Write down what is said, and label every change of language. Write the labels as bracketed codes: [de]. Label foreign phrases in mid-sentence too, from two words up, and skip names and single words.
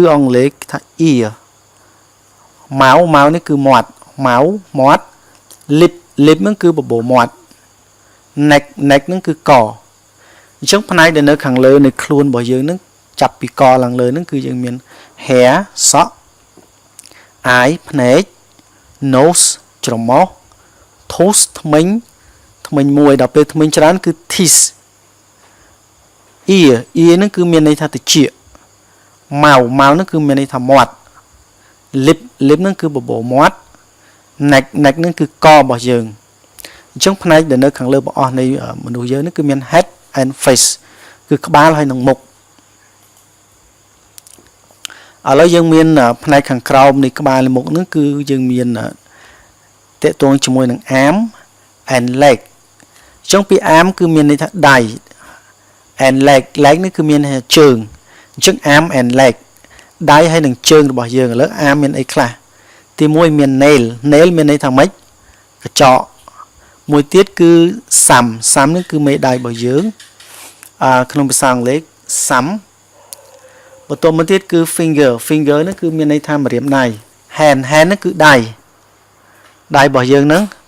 [km] អង់គ្លេសថា ear ម៉ៅនេះគឺមាត់មាត់ lip ហ្នឹងគឺបបោមាត់ neck ហ្នឹងគឺកអញ្ចឹងផ្នែកដែលនៅខាងលើនៃខ្លួនរបស់យើងហ្នឹងចាប់ពីកឡើងលើហ្នឹងគឺយើងមាន hair សក់ eye ភ្នែក nose ច្រមុះ tooth ធ្មេញមួយដល់ពេលធ្មេញច្រើនគឺ teeth ear ហ្នឹងគឺមានន័យថាត្រចៀកម៉ៅហ្នឹងគឺមានន័យថាមាត់ lip ហ្នឹងគឺបបោមាត់ neck ហ្នឹងគឺករបស់យើងអញ្ចឹងផ្នែកដែលនៅខាងលើបង្អស់នៃមនុស្សយើងនេះគឺមាន [en] head and face [km] គឺក្បាលហើយនិងមុខឥ ឡូវយើងមានផ្នែកខាងក្រោមនៃក្បាលនិងមុខហ្នឹងគឺយើងមានតកតងជាមួយនឹង [en] arm and leg [km] អញ្ចឹង ពី arm គឺមានន័យថាដៃ [en] and leg [km] នេះគឺមានន័យថាជើងអញ្ចឹង [en] arm and leg [km] ដៃហើយនិងជើងរបស់យើងឥឡូវ arm មានអីខ្លះទី1មាន nail មានន័យថាម៉េចកញ្ចក់មួយទៀតគឺសាំនេះគឺមេដៃរបស់យើងក្នុងភាសាអង់គ្លេសសាំបន្ទាប់មកទៀតគឺ finger ហ្នឹងគឺមានន័យថាម្រាមដៃ hand ហ្នឹងគឺដៃរបស់យើងហ្នឹង